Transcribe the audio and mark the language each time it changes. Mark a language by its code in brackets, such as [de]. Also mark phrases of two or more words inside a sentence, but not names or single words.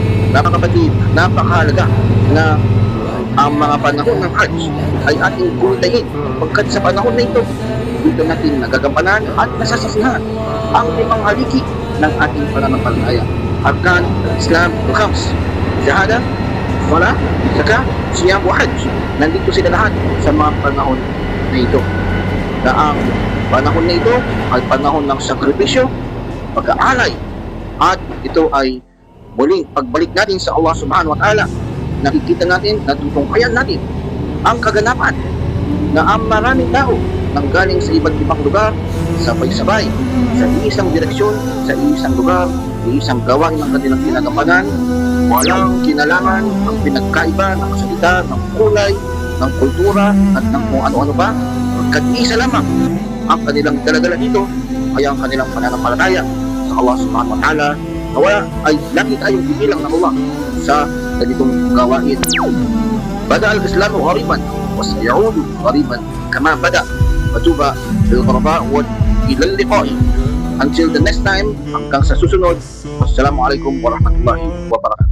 [tl] Napakapatid, napakahalaga na ang mga panahon ng Hajj ay ating guldahin pagkat sa panahon na ito, dito natin nagagampanan at nasasasihan ang limang haligi ng ating pananampalataya. [ar] أركان الإسلام الخمس، شهادة، صلاة، زكاة، صيام وحج. [tl] Nandito sila lahat sa mga panahon na ito. Na ang panahon na ito ay panahon ng sakripisyo, pag-aalay, at ito ay muling pagbalik natin sa [ar] الله سبحانه وتعالى. [tl] Nakikita natin, natutungkayan natin ang kaganapan na ang maraming tao nanggaling sa iba't ibang lugar, sabay-sabay, sa isang direksyon, sa isang lugar, sa isang gawain ng kanilang ginagampanan. Walang kinalaman ang pinagkaiba ng salita, ng kulay, ng kultura, at ng kung ano-ano ba. Pagkat isa lamang ang kanilang daladala dito ay ang kanilang pananampalataya sa [ar] الله سبحانه وتعالى. [tl] Nawa ay lagi tayong bibilang ng Allah sa ganitong gawain. [ar] بدأ الإسلام غريبا وسيعود غريبا كما بدأ. فطوبى بالغرباء وإلى اللقاء. [en] Until the next time, [tl] hanggang sa susunod. [ar] والسلام عليكم ورحمة الله وبركاته.